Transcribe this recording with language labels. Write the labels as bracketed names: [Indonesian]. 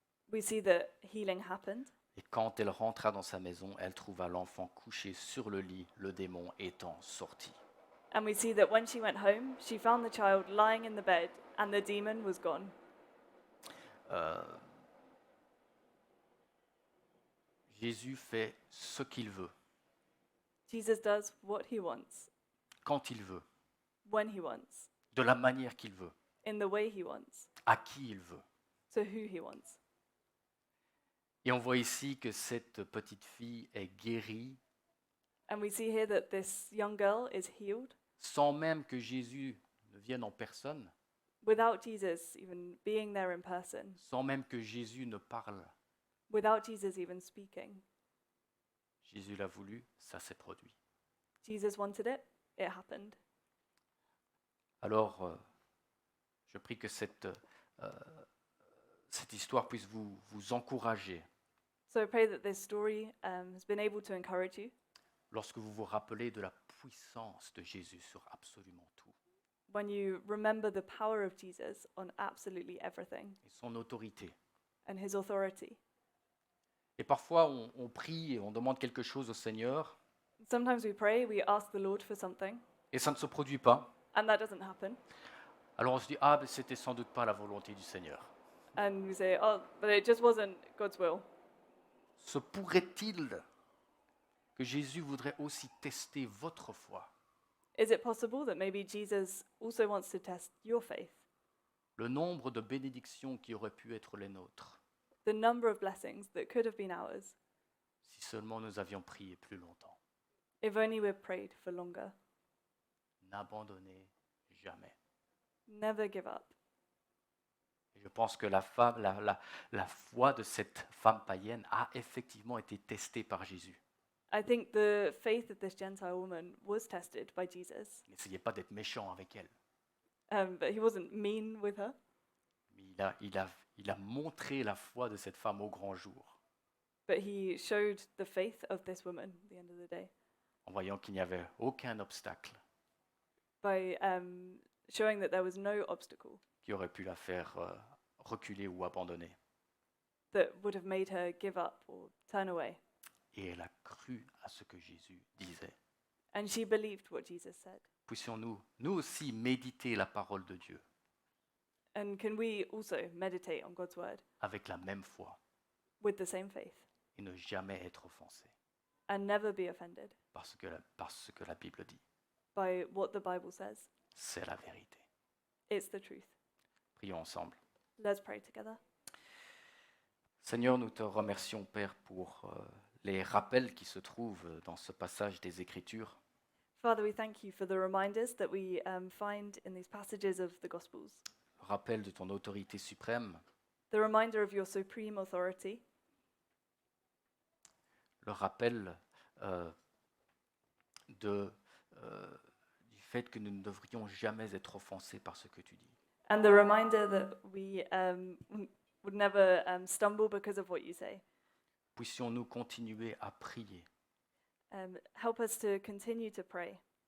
[English] We see that healing happened. [French] Et quand elle rentra dans sa maison, elle trouva l'enfant couché sur le lit, le démon étant sorti. [English] And we see that when she went home, she found the child lying in the bed and the demon was gone. [French] Jésus fait ce qu'il veut, [English] Jesus does what he wants, [French] quand il veut, [English] when he wants, [French] de la manière qu'il veut, [English] in the way he wants, [French] à qui il veut. [English] to who he wants. [French] Et on voit ici que cette petite fille est guérie [English] And we see here that this young girl is healed [French] sans même que Jésus ne vienne en personne, [English] without Jesus even being there in person, [French] sans même que Jésus ne parle. [English] without Jesus even speaking. [French] Jésus l'a voulu, ça s'est produit. [English] Jesus wanted it, it happened. [French] Alors, je prie que cette histoire puisse vous encourager [English] So I pray that this story has been able to encourage you [French] lorsque vous vous rappelez de la puissance de Jésus sur absolument tout [English] when you remember the power of Jesus on absolutely everything [French] et son autorité. [English] and his authority. [French] Et parfois, on prie et on demande quelque chose au Seigneur [English] Sometimes we pray, we ask the Lord for something, [French] et ça ne se produit pas. [English] and that doesn't happen. [French] Alors on se dit, ah, mais c'était sans doute pas la volonté du Seigneur. [English] And we say, oh, but it just wasn't God's will. [French] Se pourrait-il que Jésus voudrait aussi tester votre foi, [English] Is it possible that maybe Jesus also wants to test your faith? [French] le nombre de bénédictions qui auraient pu être les nôtres, [English] The number of blessings that could have been ours [French] si seulement nous avions prié plus longtemps. [English] if only we prayed for longer. [French] N'abandonnez jamais. [English] Never give up. [French] Et je pense que la foi de cette femme païenne a effectivement été testée par Jésus. [English] I think the faith of this Gentile woman was tested by Jesus, [French] N'essayez pas d'être méchant avec elle. [English] but he wasn't mean with her. [French] Mais il a montré la foi de cette femme au grand jour, [English] But he showed the faith of this woman at the end of the day [French] en voyant qu'il n'y avait aucun obstacle [English] by showing that there was no obstacle [French] qui aurait pu la faire reculer ou abandonner. [English] that would have made her give up or turn away. [French] Et elle a cru à ce que Jésus disait. [English] And she believed what Jesus said. [French] Puissions-nous, nous aussi, méditer la parole de Dieu [English] And can we also meditate on God's word [French] avec la même foi [English] with the same faith [French] et ne jamais être offensé [English] and never be offended [French] parce que la Bible dit. [English] by what the Bible says? [French] C'est la vérité. [English] It's the truth. [French] Prions ensemble. [English] Let's pray together. [French] Seigneur, nous te remercions, Père, pour les rappels qui se trouvent dans ce passage des Écritures. [English] Father, we thank you for the reminders that we find in these passages of the Gospels. [French] Le rappel de ton autorité suprême, [English] The reminder of your supreme authority, [French] le rappel du fait que nous ne devrions jamais être offensés par ce que tu dis. [English] and the reminder that we would never stumble because of what you say. [French] Puissions-nous continuer à prier, [English] Help us to continue to pray,